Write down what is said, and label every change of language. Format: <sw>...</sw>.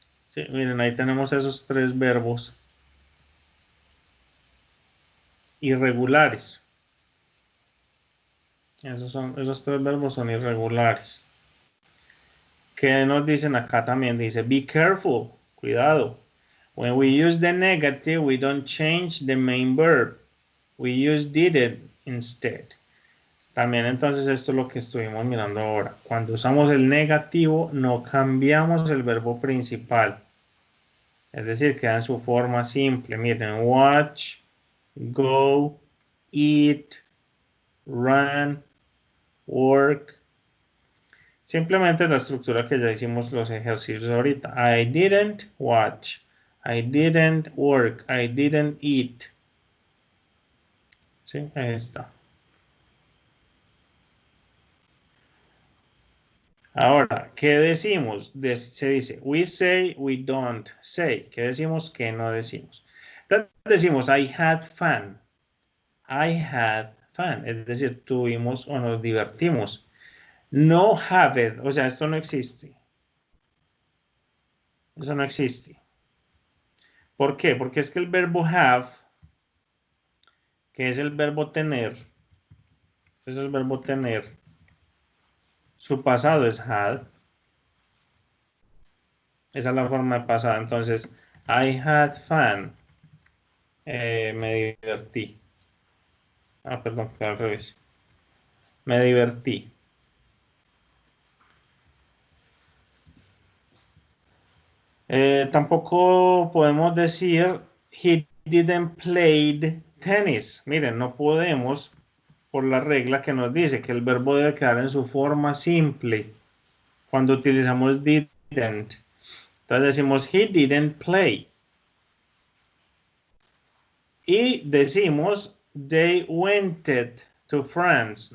<es>Sí, miren, ahí tenemos esos tres verbos irregulares. Esos tres verbos son irregulares. ¿Qué nos dicen acá también? Dice,</es> <en>be careful,</en> <es>cuidado.</es> <en>When we use the negative, we don't change the main verb. We use did instead.</en> <es>También entonces esto es lo que estuvimos mirando ahora. Cuando usamos el negativo, no cambiamos el verbo principal. Es decir, queda en su forma simple. Miren, watch, go, eat, run, work. Simplemente la estructura que ya hicimos los ejercicios ahorita.</es> <en>I didn't watch. I didn't work. I didn't eat.</en> <es>¿Sí? Ahí está. Ahora, ¿qué decimos? Se dice,</es> <en>we say, we don't say.</en> <es>¿Qué decimos? ¿Qué no decimos? Entonces decimos,</es> <en>I had fun. I had</en> <es>fun, es decir, tuvimos o nos divertimos. No</es> <en>have it,</en> <es>o sea, esto no existe. Eso no existe. ¿Por qué? Porque es que el verbo have, que es el verbo tener, este es el verbo tener, su pasado es had. Esa es la forma de pasado. Entonces,</es> <en>I had fun.</en> <es>Me divertí. Ah, perdón, que al revés. Me divertí. Tampoco podemos decir</es> <en>he didn't play tennis.</en> <es>Miren, no podemos por la regla que nos dice que el verbo debe quedar en su forma simple cuando utilizamos didn't. Entonces decimos</es> <en>he didn't play.</en> <es>Y decimos</es> <en>they went to France.</en>